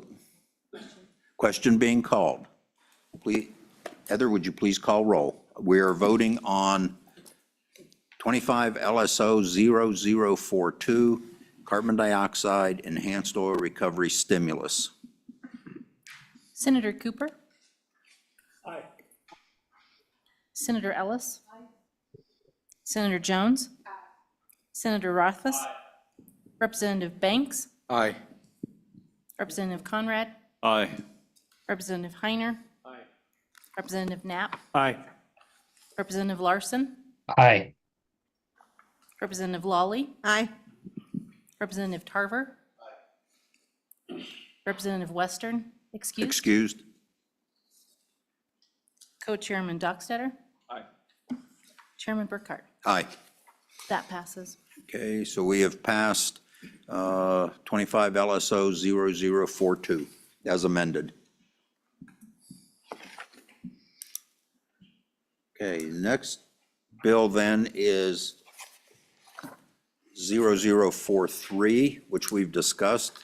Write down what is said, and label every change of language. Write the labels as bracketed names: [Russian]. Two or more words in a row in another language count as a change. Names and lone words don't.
[English] Question being called. Please, Heather, would you please call roll? We are voting on 25 LSO 0042, carbon dioxide enhanced oil recovery stimulus. Senator Cooper? Aye. Senator Ellis? Aye. Senator Jones? Aye. Senator Rothfuss? Aye. Representative Banks? Aye. Representative Conrad? Aye. Representative Heiner? Aye. Representative Knapp? Aye. Representative Larson? Aye. Representative Lawley? Aye. Representative Tarver? Aye. Representative Western? Excused? Excused? Co-Chairman Dockstetter? Aye. Chairman Burkhart? Aye. That passes. Okay, so we have passed 25 LSO 0042, as amended. Okay, next bill then is 0043, which we've discussed.